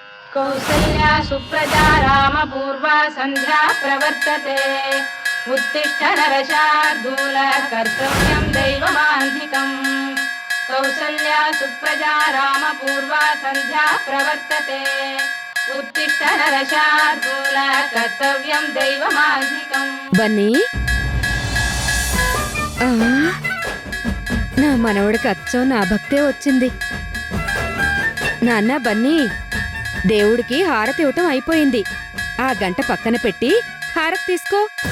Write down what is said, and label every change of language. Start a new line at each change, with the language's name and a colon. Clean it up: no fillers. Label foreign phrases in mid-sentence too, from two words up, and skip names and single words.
Sanskrit: కౌసల్యా సుప్రజా రామ పూర్వా సంధ్యా ప్రవర్తతే उत्तिष्ठ नरशार्दूल कर्तव्यं दैवमान्धिकं कौसल्या सुप्रजा राम पूर्वा संध्या प्रवर्तते उत्तिष्ठ नरशार्दूल कर्तव्यं दैवमान्धिकं
Telugu: బన్నీ నా మనవడికి అచ్చం నా భక్తే వచ్చింది. నాన్న బన్నీ, దేవుడికి హారతి ఇవ్వటం అయిపోయింది. ఆ గంట పక్కన పెట్టి హారతి తీసుకో.